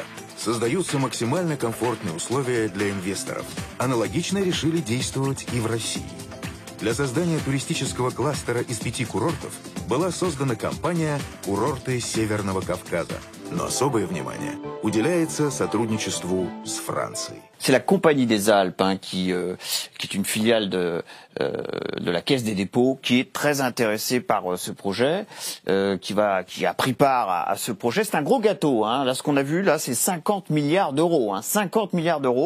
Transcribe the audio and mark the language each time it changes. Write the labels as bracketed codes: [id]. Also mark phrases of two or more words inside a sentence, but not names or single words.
[ru] Создаются максимально комфортные условия для инвесторов. Аналогично решили действовать и в России. Для создания туристического кластера из 5 курортов была создана компания «Курорты Северного Кавказа». Но особое внимание уделяется сотрудничеству с Францией. [fr] C'est la Compagnie des Alpes qui est une filiale de la Caisse des dépôts, qui est très intéressée par ce projet, qui a pris part à ce projet. C'est un gros gâteau. Hein. Là, ce qu'on a vu, là, c'est 50 milliards d'euros. Hein. 50 milliards d'euros.